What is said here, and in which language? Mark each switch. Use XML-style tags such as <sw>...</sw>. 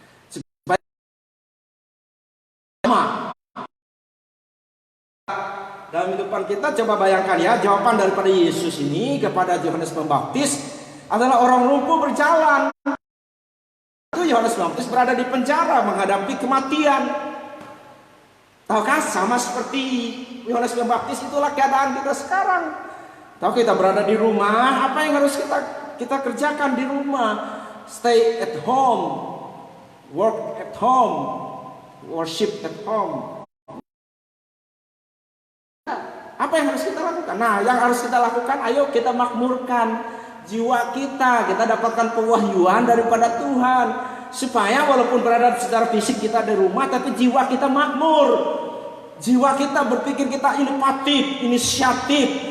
<id>Supaya dalam hidupan kita, coba bayangkan ya, jawaban daripada Yesus ini kepada Yohanes Pembaptis adalah orang lumpuh berjalan. Itu Yohanes Pembaptis berada di penjara menghadapi kematian. Tahukah, sama seperti Yohanes Pembaptis, itulah keadaan kita sekarang. Tahu, kita berada di rumah, apa yang harus kita kerjakan di rumah?</id> <en>Stay at home, work at home, worship at home.</en> <id>Apa yang harus kita lakukan? Nah, yang harus kita lakukan, ayo kita makmurkan jiwa kita. Kita dapatkan pewahyuan daripada Tuhan, supaya walaupun berada secara fisik kita di rumah, tapi jiwa kita makmur. Jiwa kita berpikir, kita inovatif, inisiatif.</id>